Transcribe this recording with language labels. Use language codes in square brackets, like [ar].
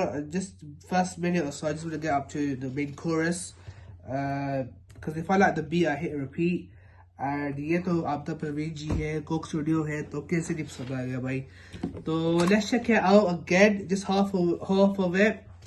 [en] Just first minute or so, I just want to get up to the main chorus. Because if I like the beat, I hit repeat. [hi] And ये तो आपदा परवीन जी है, Coke studio है, तो कैसे नहीं पसंद आएगा भाई. [en] तो let's check it out again, just half of it.